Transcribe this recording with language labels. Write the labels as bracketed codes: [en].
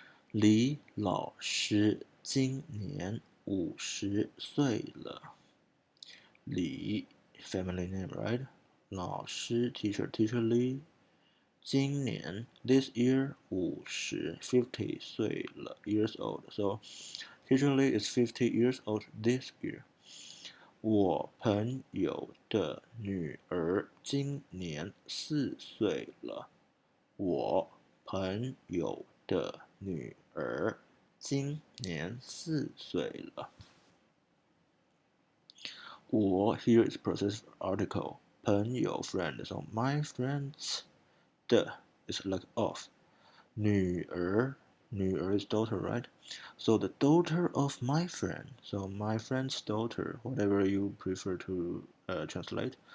[zh] 李老师今年50岁了。 [en] 李 family name, right? 老师 teacher Li. 今年 this year 50 岁了 years old. So teacher Li is 50 years old this year. [zh] 我朋友的女儿今年4岁了。我朋友的女儿今年4岁了。 [en] 我 here is possessive article. 朋友 friend. So my friends 的 is like of. 女儿 is daughter, right? So the daughter of my friend. So my friend's daughter, whatever you prefer to translate.